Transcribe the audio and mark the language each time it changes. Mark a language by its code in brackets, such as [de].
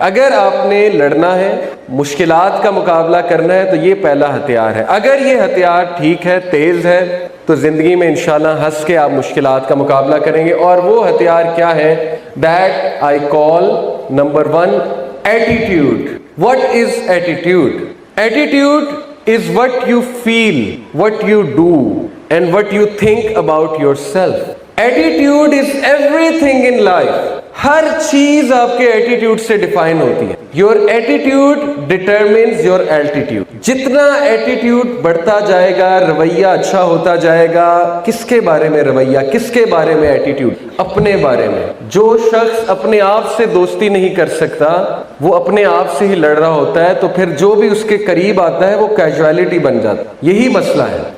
[ur] اگر آپ نے لڑنا ہے, مشکلات کا مقابلہ کرنا ہے, تو یہ پہلا ہتھیار ہے. اگر یہ ہتھیار ٹھیک ہے, تیز ہے, تو زندگی میں انشاءاللہ ہنس کے آپ مشکلات کا مقابلہ کریں گے. اور وہ ہتھیار کیا ہے؟ [en] That I call number 1 attitude. What is attitude? Attitude is what you feel, what you do, and what you think about yourself. Attitude is everything in life. [ur] ہر چیز آپ کے ایٹیٹیوڈ سے ڈیفائن ہوتی ہے. [en] Your attitude determines your altitude. [ur] جتنا attitude بڑھتا جائے گا, رویہ اچھا ہوتا جائے گا. کس کے بارے میں رویہ؟ کس کے بارے میں ایٹیٹیوڈ؟ اپنے بارے میں. جو شخص اپنے آپ سے دوستی نہیں کر سکتا, وہ اپنے آپ سے ہی لڑ رہا ہوتا ہے, تو پھر جو بھی اس کے قریب آتا ہے وہ کیجویلٹی بن جاتا ہے. یہی مسئلہ ہے.